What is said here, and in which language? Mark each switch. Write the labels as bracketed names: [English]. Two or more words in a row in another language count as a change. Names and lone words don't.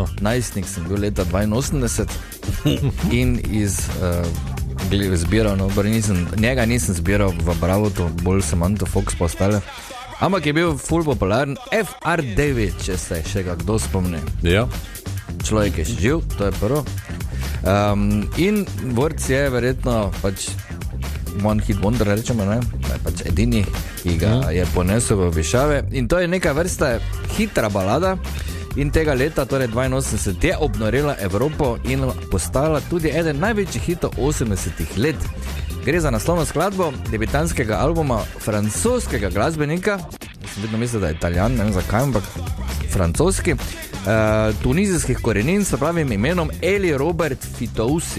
[Slovenian] Najstnik sem bil leta 82 in zbiral, no, njega nisem zbiral v Bravotu, bolj sem Anto Fox pa ostale. Ampak je bil ful popularen FR9, če se še ga kdo spomni. Ja. Človek je še živ, to je prvo. In Worc je verjetno pač [English] one hit wonder, [Slovenian] rečemo, ne? Pač edini, ki ga je ponesel v višave. In to je neka vrsta hitra balada. In tega leta, torej 82, je obnorila Evropo in postala tudi eden največjih hitov 80-ih let. Gre za naslovno skladbo debitanskega albuma francoskega glasbenika, sem vedno mislil, da je Italijan, ne vem zakaj, ampak francoski, tunizijskih korenin, s pravim imenom Eli Robert Fitoussi.